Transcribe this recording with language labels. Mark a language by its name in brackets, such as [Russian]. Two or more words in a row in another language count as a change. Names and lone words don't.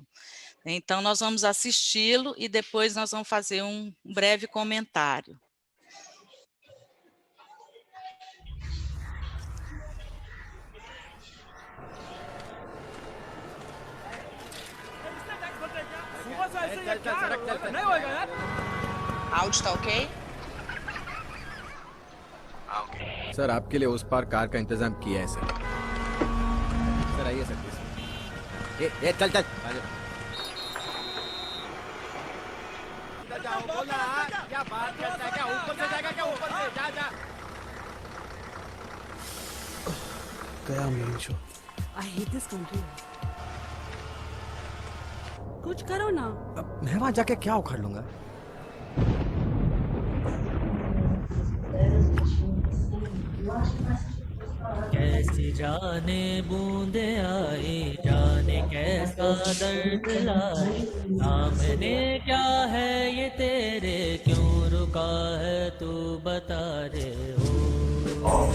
[Portuguese] Então, nós vamos assisti-lo e depois nós vamos fazer um breve comentário. áudio tá ok? [Hindi] सर आपके लिए उस पार कार का इंतजाम किया है सर आइए सर ये चल चल जाओ बोला क्या बात करता है क्या ऊपर से जाएगा क्या ऊपर से जा जा गया मेरी शो [English] I hate this country. [Hindi] कुछ करो ना. अब मैं वहां जाके क्या उखाड़ लूंगा कैसी जाने बूंदे आई जाने कैसा दर्द लाए सामने क्या है ये तेरे क्यों रुका है तू बता रे हो